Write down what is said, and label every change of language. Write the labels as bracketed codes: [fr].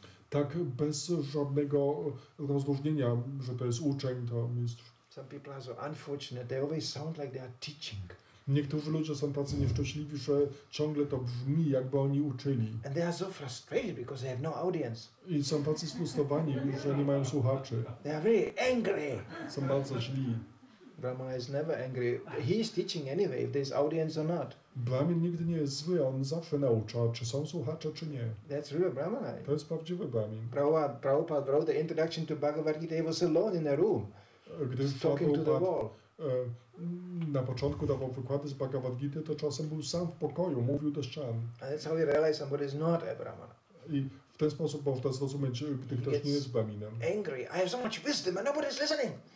[pl] Tak, bez żadnego rozróżnienia, że to jest uczeń, to mistrz. [en] Some people are so unfortunate. They always sound like they are teaching. [pl] Niektórzy ludzie są tacy nieszczęśliwi, że ciągle to brzmi, jakby oni uczyli. [en] And they are so frustrated because they have no audience. [pl] I są tacy sfrustrowani, że nie mają słuchaczy. [en] They are very angry. [pl] Są bardzo źli. [en] Brahmana is never angry. He is teaching anyway, if there's audience or not. [pl] Brahmin nigdy nie jest zły, on zawsze naucza, czy są słuchacze, czy nie. [en] That's real Brahmana. [pl] To jest prawdziwy Brahmin. [en] Prabhupada wrote the introduction to Bhagavad Gita. He was alone in a room, [pl] Gdy [en] talking to the [pl] Prabhupada [en] wall. [pl] na początku dawał wykłady z Bhagavad Gita, to czasem był sam w pokoju, mówił do ścian. [en] And that's how we realize somebody is not a Brahmana. [pl] I w ten sposób można zrozumieć, gdy ktoś nie jest Brahminem. [en] Angry. I have so much wisdom and nobody's listening.